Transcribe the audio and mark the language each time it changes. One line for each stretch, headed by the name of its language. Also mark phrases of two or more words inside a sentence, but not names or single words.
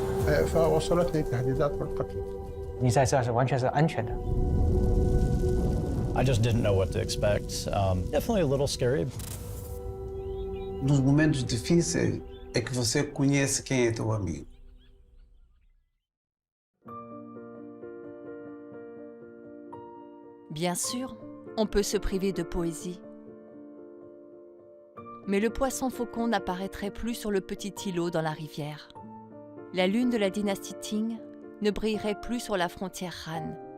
Arabic: فوصلتني تهديدات بالقتل.
Chinese: 你在这是完全是安全的。
English: I just didn't know what to expect. Definitely a little scary.
Portuguese: Nos momentos difíceis é que você conhece quem é teu amigo.
French: Bien sûr, on peut se priver de poésie. Mais le poisson faucon n'apparaîtrait plus sur le petit îlot dans la rivière. La lune de la dynastie Ting ne brillerait plus sur la frontière Han.